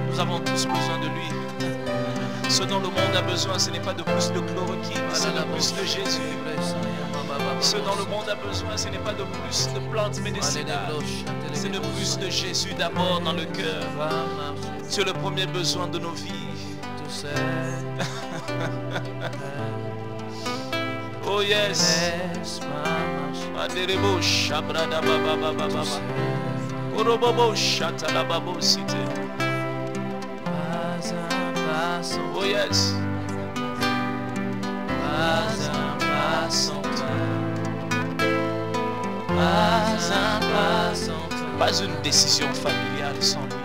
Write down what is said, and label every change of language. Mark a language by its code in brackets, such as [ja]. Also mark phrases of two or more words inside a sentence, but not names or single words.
[fr] Nous avons tous besoin de lui. Ce dont le monde a besoin, ce n'est pas de plus de chloroquine, c'est de plus de Jésus. Ce dont le monde a besoin, ce n'est pas de plus de plantes médicinales, c'est de plus de Jésus d'abord dans le cœur. C'est le premier besoin de nos vies. [en] Oh yes. Aderebo shabrada baba baba baba. Orobobo shatala babo cité. Oh yes. [fr] Pas un pas sans toi. Pas un pas sans toi. Pas une décision familiale sans lui.